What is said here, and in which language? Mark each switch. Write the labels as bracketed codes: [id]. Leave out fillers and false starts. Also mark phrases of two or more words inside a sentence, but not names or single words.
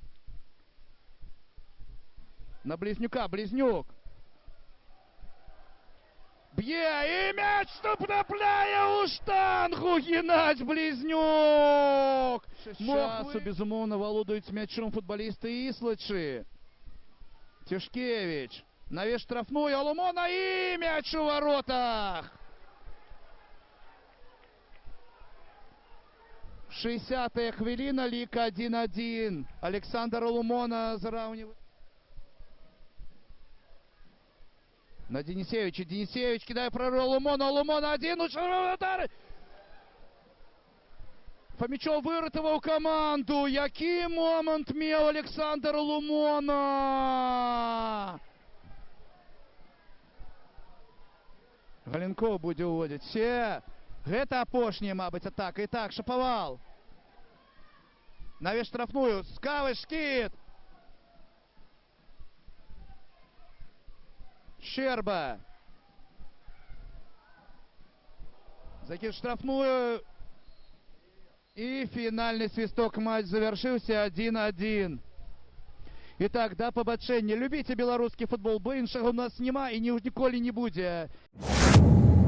[uk] На Близнюка. Близнюк. Б'є і мяч втрапляє у штангу. Геннадій Близнюк. Часу, безумовно, володують м'ячом футболісти Іслачі. [ru] Тишкевич. Навес штрафную. [uk] Олумона і мяч у воротах. 60-я хвилина. Лік 1-1. [ru] Олександр Олумона заравнивает. [uk] На Денисевича. Денисевич кидає прорыв Олумона. Олумона один. Удар. Фомічов вирятував команду. Який момент мав Олександр Олумона. Галенков буде уводити. Все. [be] Гэта апошняя, мабуть, атака. [uk] І так, Шаповал. [ru] Навес штрафную. [uk] Скавыш, скид. Щерба. Закид штрафную. [ru] И финальный свисток. Матч завершился 1-1. Итак, [uk] да побачення. [ru] Любите белорусский футбол, [uk] бо іншого у нас нема і ніколи не буде.